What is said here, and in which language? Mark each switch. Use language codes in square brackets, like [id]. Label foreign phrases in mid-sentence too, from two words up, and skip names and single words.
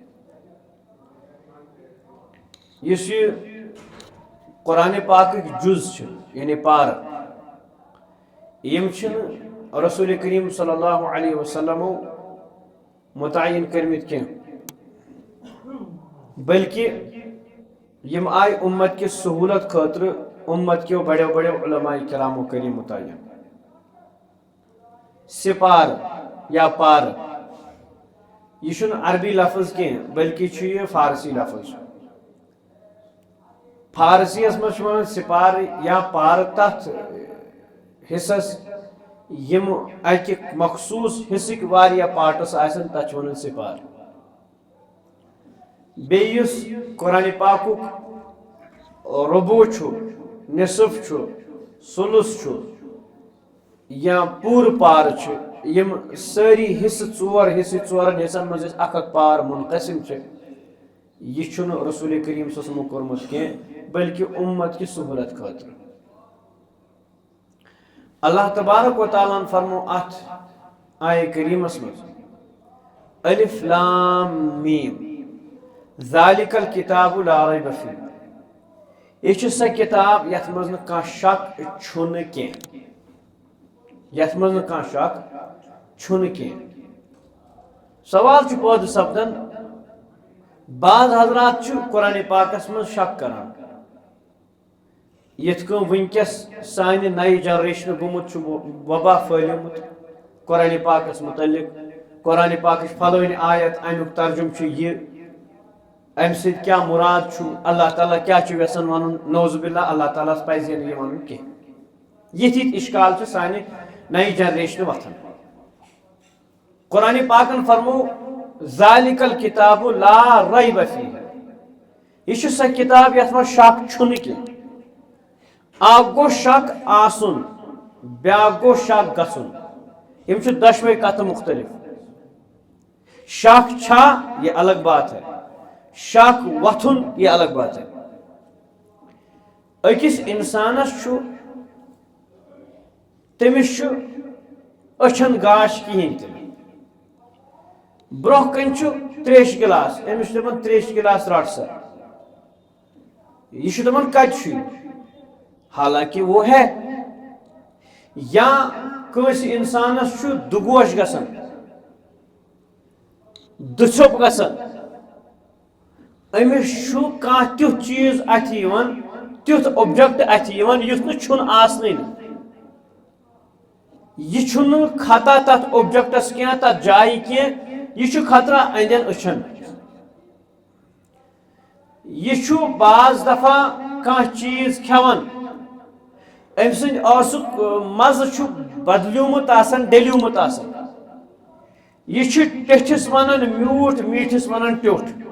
[ks] یُس یہِ قرآن پاکٕکۍ جُز چھِ یعنی پارٕ یِم چھِنہٕ رسول کریم [ar] صلی اللہ علیہ وسلمو [ks] متعین کٔرمٕتۍ کینٛہہ بلکہ یم آئی [ur] امت کی سہولت [ks] خاطر امت کیو [ur] بڑے بڑے علماء [ks] کرامو کری متعین سپار یا پار یہ چھُنہٕ عربی لفظ کینٛہہ بلکہ چھُ یہ فارسی لفظ فارسی اس منٛز چھُ ونان سپار یا پار تتھ حصس یم اکہِ مخصوص حصٕکۍ واریاہ پارٹس آسن تتھ چھِ ونان سپار بیٚیہِ یُس قرآن پاکُک ربوع چھُ نصف چھُ ثلث چھُ یا پوٗرٕ پار چھِ یم سٲری حصہٕ ژور حصہٕ ژورن حصن منٛز أسۍ اکھ اکھ پار منقسم چھِ یہ چھُنہٕ رسول کریم [ar] صلی اللہ علیہ وسلمو [ks] کوٚرمُت کینٛہہ بلکہ [ur] امت کی سہولت [ks] خاطر اللہ تبارک و تعالیٰ فرمو اتھ آیہ کریمس منٛز [ar] الف لام میم ذالک الکتاب لا ریب فیہ [ks] یہ چھِ سۄ کتاب یتھ منٛز نہٕ کانٛہہ شک چھُنہٕ کینٛہہ یتھ منٛز نہٕ کانٛہہ شک چھُنہٕ کینٛہہ سوال چھُ پٲدٕ سپدان بعض حضرات چھِ قرآن پاکس منٛز شک کران یِتھ کٔنۍ وٕنکیٚس سانہِ نَیہِ جنریشنہٕ گوٚمُت چھُ وبا پھٲلیومُت قرآن پاکس متعلق قرآن پاکٕچ فلٲنۍ آیت امیُک ترجمہٕ چھُ یہِ امہِ سۭتۍ کیٛاہ مُراد چھُ اللہ تعالیٰ کیٛاہ چھُ یژھان ونُن [ar] نعوذ باللہ [ks] اللہ تعالیٰ ہس پزِ نہٕ یہِ ونُن کینٛہہ یِتھۍ یِتھۍ اِشکال چھِ سانہِ نَیہِ جنریشنہِ وۄتھان قرآن پاکن فرمو [ar] ذالک الکتاب لا ریب فیہ [ks] یہ چھِ سۄ کتاب یتھ منٛز شک چھُنہٕ کینٛہہ اکھ گوٚو شک آسُن بیٛاکھ گوٚو شک گژھُن یِم چھِ دۄشوے کتھٕ مختلف شک چھا [ur] یہ الگ بات ہے [ks] شک وتھن [ur] یہ الگ بات ہے [ks] أکِس انسانس چھُ تٔمِس چھُ أچھن گاش کِہیٖنۍ تہِ برونٛہہ کنہِ چھُ تریش گِلاس أمِس چھُ دپان تریش گِلاس رٹ سا یہِ چھُ دپان کتہِ چھُ یہِ [ur] حالانکہ وہ ہے [ks] یا کٲنٛسہِ انسانس چھُ دُگوش گژھان دُژھوٚپ گژھان أمِس چھُ کانٛہہ تیُتھ چیٖز اَتھِ یِوان تیُتھ اوبجکٹ اَتھِ یِوان یُتھ نہٕ چھُنہٕ آسنٕے نہٕ یہِ چھُنہٕ خطا تتھ اوبجکٹس کینٛہہ تتھ جایہِ کینٛہہ یہِ چھُ خطرہ أنٛدٮ۪ن أچھن یہِ چھُ بعض دفعہ کانٛہہ چیٖز کھٮ۪وان أمۍ سٕنٛدِ ٲسُک مزٕ چھُ بدلیومُت آسان ڈٔلیومُت آسان یہِ چھُ ٹیٚٹھِس ونان میوٗٹھ میٖٹھِس ونان ٹیوٚٹھ